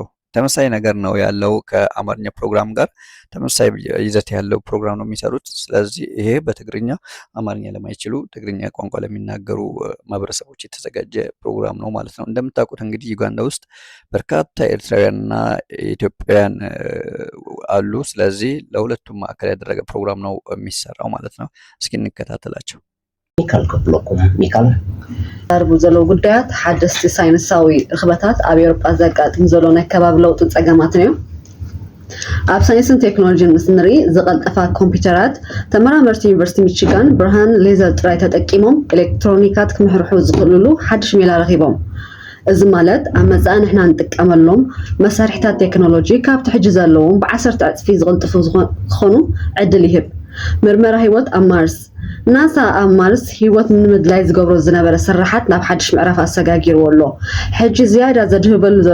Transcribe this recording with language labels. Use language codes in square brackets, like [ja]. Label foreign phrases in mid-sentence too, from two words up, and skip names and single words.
[am] ተመሳሳይ ነገር ነው ያለው ከአማርኛ ፕሮግራም ጋር ተመሳሳይ ይዘት ያለው ፕሮግራም ነው የሚሰሩት። ስለዚህ ይሄ በትግርኛ አማርኛ ለማይችሉ ትግርኛ ቋንቋ ለሚናገሩ ማህበረሰቦች የተዘጋጀ ፕሮግራም ነው ማለት ነው። እንደምታውቁት እንግዲህ ዩጋንዳ ውስጥ በርካታ ኤርትራውያንና ኢትዮጵያውያን አሉ። ስለዚህ ለሁለቱም ማዕከል ያደረገ ፕሮግራም ነው የሚሰራው ማለት ነው። እስኪ እንከታተላቸው። [ti] ሚካኤል ክፍለኩም ሚካኤል ዛርቡ ዘለዎ ጉዳያት ሓደስቲ ሳይንሳዊ ርክበታት ኣብ ኤውሮጳ ዘጋጥም ዘሎ ናይ ከባቢ ለውጥን ፀገማትን እዮም። ኣብ ሳይንስን ቴክኖሎጂን ምስ ንርኢ ዝቐልጠፋ ኮምፒውተራት ተመራመርቲ ዩኒቨርሲቲ ሚችጋን ብርሃን ሌዘር ጥራይ ተጠቂሞም ኤሌክትሮኒካት ክምሕርሑ ዝኽእልሉ ሓድሽ ሜላ ረኺቦም። እዚ ማለት ኣብ መጻኢ ንሕና ንጥቀመሎም መሳርሒታት ቴክኖሎጂ ካብቲ ሕጂ ዘለዎም ብ10 እጥፊ ዝቕልጥፉ ክኾኑ ዕድል ይህብ። ምርመራ ህይወት ኣብ ማርስ ናሳ ኣብ ማርስ ህይወት ንምድላይ ዝገብሮ ዝነበረ ስራሓት ናብ ሓድሽ ምዕራፍ ኣሰጋጊርዎ ኣሎ። ሕጂ ዝያዳ ዘድህበሉ